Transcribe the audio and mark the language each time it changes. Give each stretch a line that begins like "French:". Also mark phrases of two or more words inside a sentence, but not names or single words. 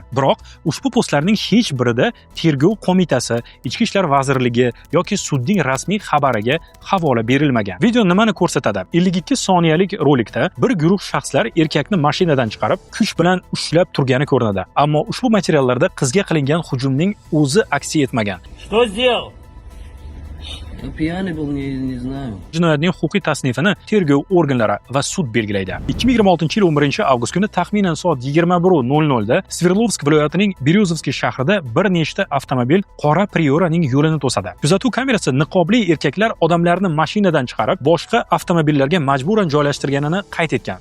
Uzbek: Biroq ushbu postlarning hech birida Tergov qo'mitasi, Ichki ishlar vazirligi yoki sudning rasmiy xabariga havola berilmagan. Video nimani ko'rsatadi? 52 soniyalik rolikda bir guruh shaxslar erkakni mashinadan chiqarib, kuch bilan ushlab turgani ko'rinadi. Ammo ushbu materiallarda qizga qilingan hujumning o'zi aks etmagan.
Russian: Что сделал? Я пьяный был, не знаю.
Uzbek: Jinoyatning huquqiy tasnifini tergov organlari va sud belgilaydi. 2026-yil 11 avgust kuni taxminan soat 21:00 da Sverdlovsk viloyatining Beryozovskiy shahrida bir nechta avtomobil qora Prioraning yo'lini to'sadi. Kuzatuv kamerasi niqobli erkaklar odamlarni mashinadan chiqarib, boshqa avtomobillarga majburan joylashtirganini qayd etgan.